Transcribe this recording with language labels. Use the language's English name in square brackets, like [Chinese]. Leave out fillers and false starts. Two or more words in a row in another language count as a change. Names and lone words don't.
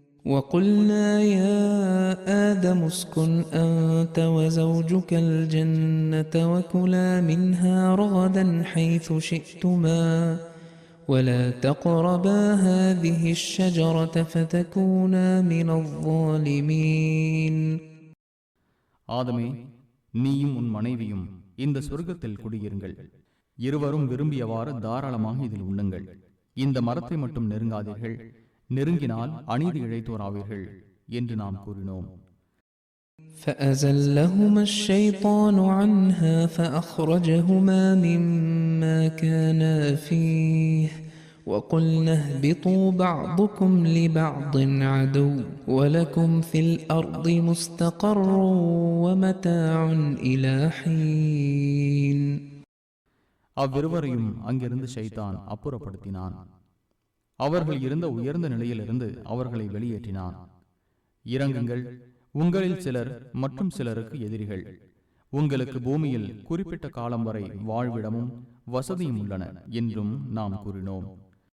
[Arabic] وقلنا يا آدم اسكن أنت وزوجك الجنة وكلا منها رغدا حيث شئتما ولا تقربا هذه الشجرة فتكونا من الظالمين. [Tamil] ஆதமே, நீயும் உன் மனைவியும் இந்த சொர்க்கத்தில் குடியிருங்கள். இருவரும் விரும்பியவாறு தாராளமாக இதில் உண்ணுங்கள். இந்த மரத்தை மட்டும் நெருங்காதீர்கள். நெருங்கினால் அநீதி இழைத்தோராவீர்கள் என்று நாம் கூறினோம். [Arabic] فأزلهما الشيطان عنها فأخرجهما مما كانا فيه وقلنا اهبطوا بعضكم لبعض عدو ولكم في الأرض مستقر ومتاع إلى حين. [Tamil] அவ்விருவரையும் அங்கிருந்து ஷைத்தான் அப்புறப்படுத்தினான். அவர்கள் இருந்த உயர்ந்த நிலையிலிருந்து அவர்களை வெளியேற்றினான். இறங்குங்கள், உங்களில் சிலர் மற்றும் சிலருக்கு எதிரிகள். உங்களுக்கு பூமியில் குறிப்பிட்ட காலம் வரை வாழ்விடமும் வசதியும் உள்ளன என்றும் நாம் கூறினோம்.